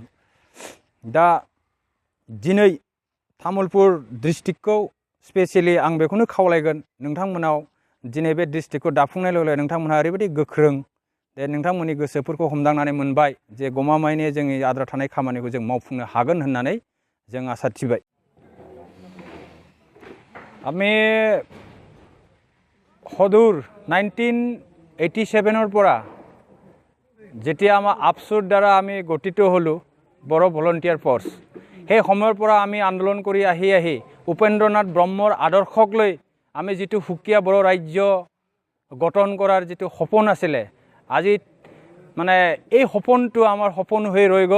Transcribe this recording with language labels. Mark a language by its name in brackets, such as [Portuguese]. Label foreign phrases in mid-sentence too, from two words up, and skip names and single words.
[Bodo] दा दिनै तामुलपुर डिस्ट्रिक्टखौ स्पेसियेलि आं बेखौनो खावलायगोन, नोंथांमोनाव दिनै बे डिस्ट्रिक्टखौ दाफुंनाय लोगो लोगो नोंथांमोनहा ओरैबायदि गोख्रों जे नोंथांमोननि गोसोफोरखौ हमदांनानै मोनबाय जे गमामायैनो जोंनि आद्रा थानाय खामानिखौ जों मावफुंनो हागोन होननानै जों आसा थिबाय। [Assamese] আমি সদূৰ 1987 পৰা যেতিয়া আমাৰ আপছুৰ দ্বাৰা আমি গঠিত হ'লোঁ বড়ো ভলণ্টিয়াৰ ফ'ৰ্চ, সেই সময়ৰ পৰা আমি আন্দোলন কৰি আহি উপেন্দ্ৰনাথ ব্ৰহ্মৰ আদৰ্শক লৈ আমি যিটো সুকীয়া বড়ো ৰাজ্য গঠন কৰাৰ যিটো সপোন আছিলে, আজি মানে এই সপোনটো আমাৰ সপোন হৈ ৰৈ গ'ল।